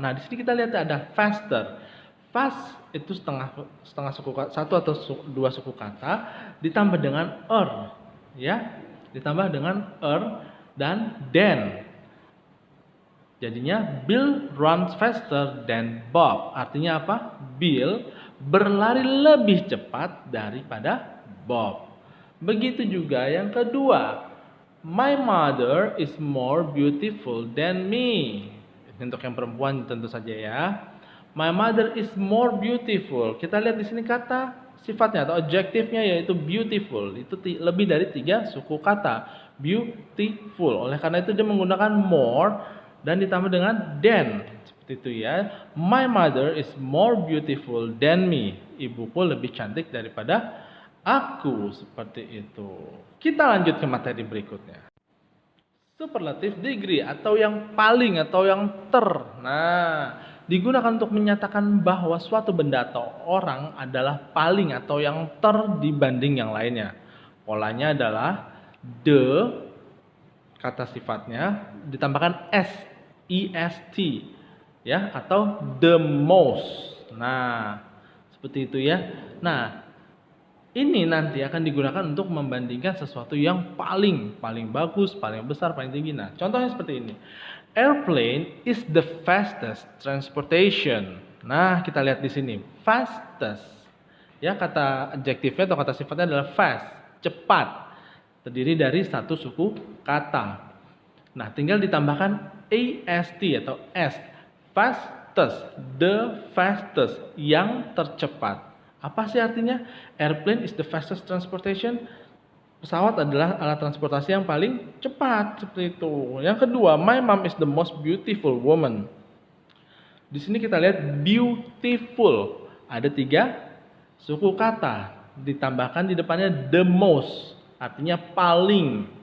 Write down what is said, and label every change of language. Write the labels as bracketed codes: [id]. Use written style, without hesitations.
[id] Nah, di sini kita lihat ada faster. Fast itu setengah suku kata, satu atau dua suku kata ditambah dengan ya. Ditambah dengan dan then. Jadinya [en] Bill runs faster than Bob. [id] Artinya apa? Bill berlari lebih cepat daripada Bob. Begitu juga yang kedua. [en] My mother is more beautiful than me. [id] Untuk yang perempuan tentu saja ya. [en] My mother is more beautiful. [id] Kita lihat di sini kata sifatnya atau adjektifnya yaitu beautiful. Itu lebih dari tiga suku kata. Beautiful. Oleh karena itu dia menggunakan more dan ditambah dengan than. Seperti itu ya. [en] My mother is more beautiful than me. [id] Ibuku lebih cantik daripada aku. Seperti itu. Kita lanjut ke materi berikutnya. Superlative degree atau yang paling atau yang Nah, digunakan untuk menyatakan bahwa suatu benda atau orang adalah paling atau yang dibanding yang lainnya. Polanya adalah the, kata sifatnya ditambahkan s, est, ya, atau the most. Nah, seperti itu ya. Nah, ini nanti akan digunakan untuk membandingkan sesuatu yang paling bagus, paling besar, paling tinggi. Nah, contohnya seperti ini. [en] Airplane is the fastest transportation. [id] Nah, kita lihat di sini, fastest. Ya, kata adjektifnya atau kata sifatnya adalah fast, cepat. Terdiri dari satu suku kata. Nah, tinggal ditambahkan ast atau est. Fastest, the fastest, yang tercepat. Apa sih artinya? [en] Airplane is the fastest transportation. [id] Pesawat adalah alat transportasi yang paling cepat, seperti itu. Yang kedua, [en] my mom is the most beautiful woman. [id] Di sini kita lihat [en] beautiful. [id] Ada 3 suku kata. Ditambahkan di depannya the most, artinya paling.